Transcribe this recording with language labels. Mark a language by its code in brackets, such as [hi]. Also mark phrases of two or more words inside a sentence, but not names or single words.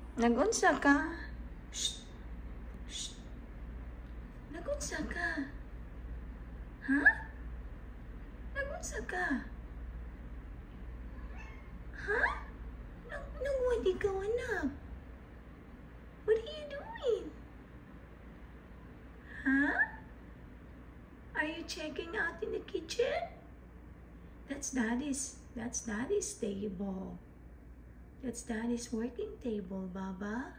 [ceb] Nagunsa ka? Shh. Shh. Nagunsa ka? Ha? Nagunsa ka? Ha? Nagwadi ka, anak. [en] What are you doing? Huh? Are you checking out in the kitchen? That's daddy's table. That's daddy's working table, Baba.